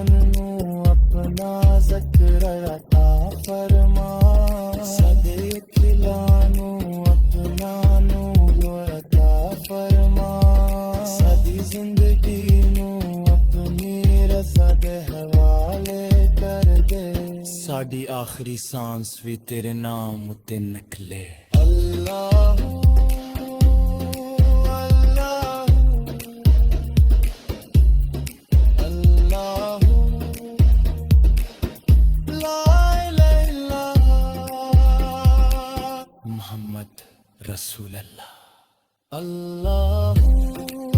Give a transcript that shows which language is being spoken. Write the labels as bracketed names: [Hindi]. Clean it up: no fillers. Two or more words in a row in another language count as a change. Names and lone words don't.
[Punjabi] ਨੂੰ ਆਪਣਾ ਜ਼ਿਕਰ ਰਤਾ ਫਰਮਾ ਸਾਡੇ ਅਖਿਲਾਂ ਨੂੰ ਆਪਣਾ ਨੂਰ ਅਤਾ ਫਰਮਾ ਸਾਡੀ ਜ਼ਿੰਦਗੀ ਨੂੰ ਆਪਣੀ ਰਜ਼ਾ ਦੇ ਹਵਾਲੇ ਕਰ ਦੇ ਸਾਡੀ ਆਖਰੀ सांस ਵੀ ਤੇਰੇ ਨਾਮ ਉਤੇ ਨਿਕਲੇ अल्लाह [Arabic] الله الله لا إله إلا الله محمد رسول الله الله